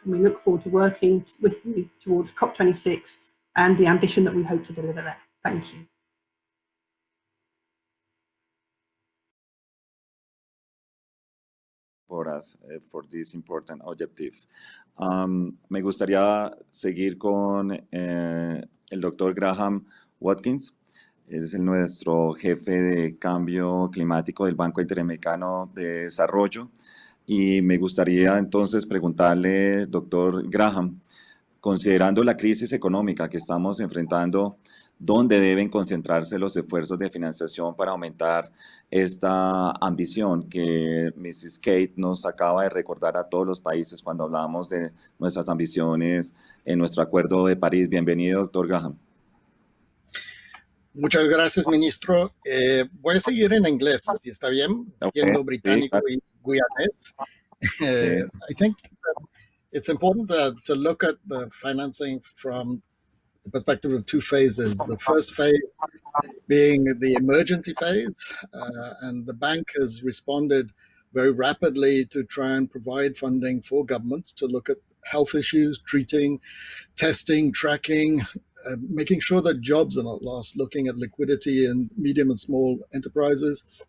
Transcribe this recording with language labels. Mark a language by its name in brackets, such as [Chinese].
[English] And we look forward to working with you towards COP26 and the ambition that we hope to deliver there. Thank you. For us, for this important objective. [Spanish] Me gustaría seguir con el doctor Graham Watkins. Es nuestro jefe de cambio climático del Banco Interamericano de Desarrollo. Y me gustaría entonces preguntarle, doctor Graham, considerando la crisis económica que estamos enfrentando, ¿dónde deben concentrarse los esfuerzos de financiación para aumentar esta ambición que Mrs. Kate nos acaba de recordar a todos los países cuando hablábamos de nuestras ambiciones en nuestro Acuerdo de París? Bienvenido, doctor Graham. Muchas gracias, ministro. Voy a seguir en inglés, si está bien, siendo británico y guyanés. [English] I think that it's important to look at the financing from the perspective of two phases. The first phase being the emergency phase, and the bank has responded very rapidly to try and provide funding for governments to look at health issues, treating, testing, tracking, making sure that jobs are not lost, looking at liquidity in medium and small enterprises,